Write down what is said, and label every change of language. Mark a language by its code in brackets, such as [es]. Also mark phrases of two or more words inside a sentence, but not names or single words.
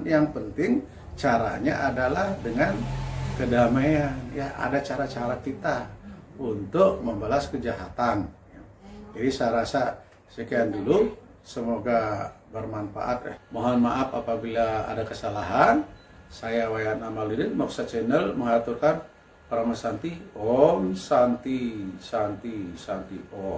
[id] Yang penting caranya adalah dengan kedamaian, ya. Ada cara-cara kita untuk membalas kejahatan. Jadi saya rasa sekian dulu, semoga bermanfaat. Mohon maaf apabila ada kesalahan. Saya Wayan Amaludin, Moksa Channel mengaturkan Paramasanti, [sa] Om Santi Santi Santi Om.